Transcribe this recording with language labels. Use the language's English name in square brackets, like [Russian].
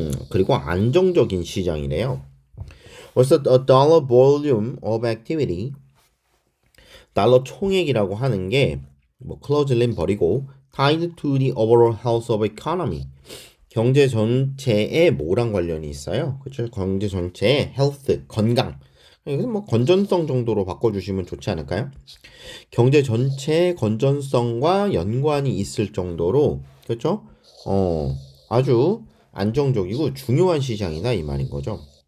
[Korean] 그리고 안정적인 시장이래요. [English] What's a dollar volume of activity? [Korean] 달러 총액이라고 하는 게 뭐 [English] closely [Korean] 버리고 [English] tied to the overall health of economy. [Korean] 경제 전체에 뭐랑 관련이 있어요? 그렇죠? 경제 전체의 health, 건강. 여기서 뭐 건전성 정도로 바꿔주시면 좋지 않을까요? 경제 전체의 건전성과 연관이 있을 정도로 그렇죠? 아주 안정적이고 중요한 시장이다 이 말인 거죠.